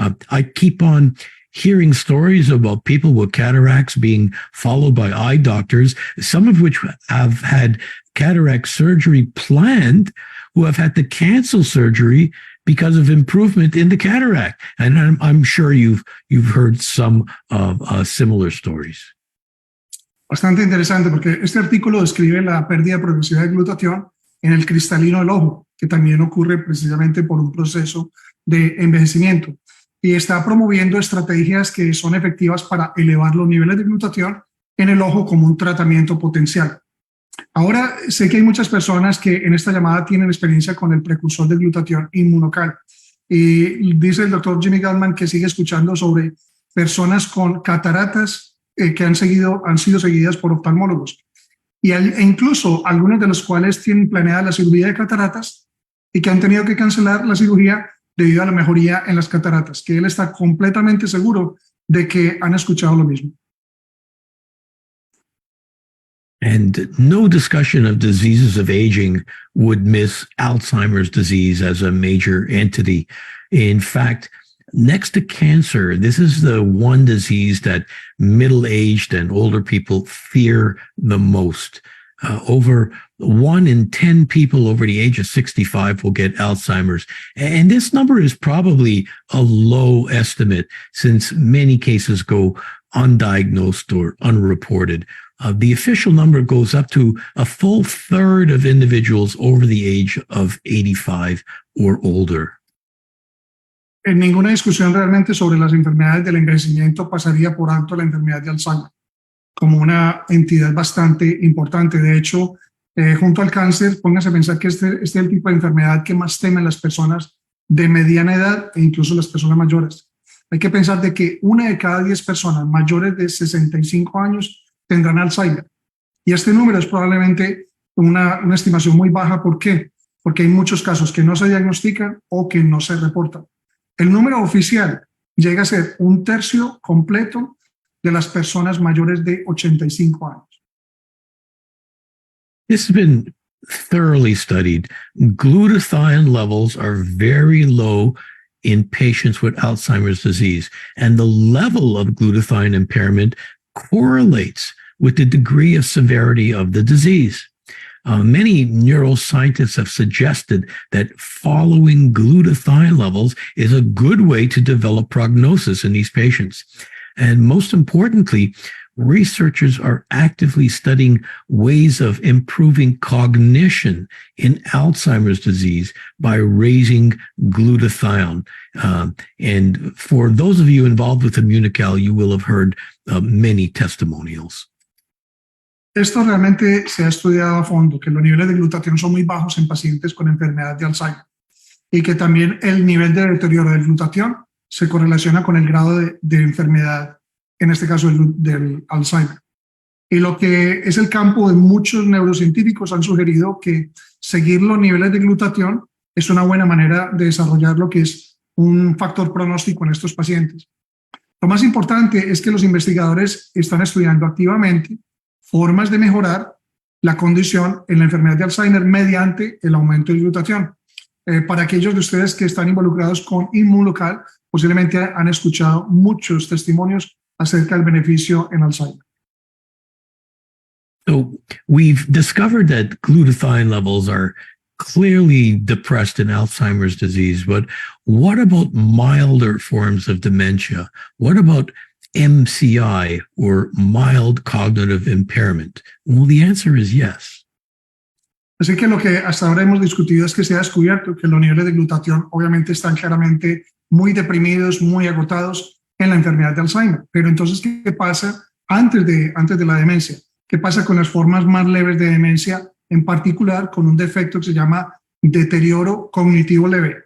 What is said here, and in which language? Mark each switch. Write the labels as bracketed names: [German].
[English] I keep on hearing stories about people with cataracts being followed by eye doctors, some of which have had cataract surgery planned, who have had to cancel surgery because of improvement in the cataract. And I'm sure you've heard some similar stories. [Spanish] Bastante interesante porque este artículo describe la pérdida progresiva de glutatión en el cristalino del ojo, que también ocurre precisamente por un proceso de envejecimiento. Y está promoviendo estrategias que son efectivas para elevar los niveles de glutatión en el ojo como un tratamiento potencial. Ahora sé que hay muchas personas que en esta llamada tienen experiencia con el precursor de glutatión inmunocal. Y dice el doctor Jimmy Gutman que sigue escuchando sobre personas con cataratas que han sido seguidas por oftalmólogos. E incluso algunos de los cuales tienen planeada la cirugía de cataratas y que han tenido que cancelar la cirugía debido a la mejoría en las cataratas, que él está completamente seguro de que han escuchado lo mismo. [English] And no discussion of diseases of aging would miss Alzheimer's disease as a major entity. In fact, next to cancer, this is the one disease that middle-aged and older people fear the most. Over 1 in 10 people over the age of 65 will get Alzheimer's. And this number is probably a low estimate since many cases go undiagnosed or unreported. The official number goes up to a full third of individuals over the age of 85 or older. [Spanish] En ninguna discusión realmente sobre las enfermedades del envejecimiento pasaría por alto la enfermedad de Alzheimer como una entidad bastante importante. De hecho, junto al cáncer, póngase a pensar que este es el tipo de enfermedad que más temen las personas de mediana edad e incluso las personas mayores. Hay que pensar de que 1 de cada 10 personas mayores de 65 años tendrán Alzheimer. Y este número es probablemente una estimación muy baja. ¿Por qué? Porque hay muchos casos que no se diagnostican o que no se reportan. El número oficial llega a ser 1/3 completo de las personas mayores de 85 años. [English] This has been thoroughly studied. Glutathione levels are very low in patients with Alzheimer's disease, and the level of glutathione impairment correlates with the degree of severity of the disease. Many neuroscientists have suggested that following glutathione levels is a good way to develop prognosis in these patients. And most importantly, researchers are actively studying ways of improving cognition in Alzheimer's disease by raising glutathione. And for those of you involved with IMMUNOCAL, you will have heard many testimonials. [Spanish] Esto realmente se ha estudiado a fondo, que los niveles de glutatión son muy bajos en pacientes con enfermedad de Alzheimer y que también el nivel de deterioro del glutatión se correlaciona con el grado de enfermedad, en este caso del Alzheimer. Y lo que es el campo de muchos neurocientíficos han sugerido que seguir los niveles de glutatión es una buena manera de desarrollar lo que es un factor pronóstico en estos pacientes. Lo más importante es que los investigadores están estudiando activamente formas de mejorar la condición en la enfermedad de Alzheimer mediante el aumento de glutatión. Para aquellos de ustedes que están involucrados con IMMUNOCAL, posiblemente han escuchado muchos testimonios acerca del beneficio en Alzheimer. [English] So we've discovered that glutathione levels are clearly depressed in Alzheimer's disease, but what about milder forms of dementia? What about MCI, or mild cognitive impairment? Well, the answer is yes. [Spanish] Así que lo que hasta ahora hemos discutido es que se ha descubierto que los niveles de glutatión obviamente están claramente muy deprimidos, muy agotados en la enfermedad de Alzheimer. Pero entonces, ¿qué pasa antes de la demencia? ¿Qué pasa con las formas más leves de demencia, en particular con un defecto que se llama deterioro cognitivo leve?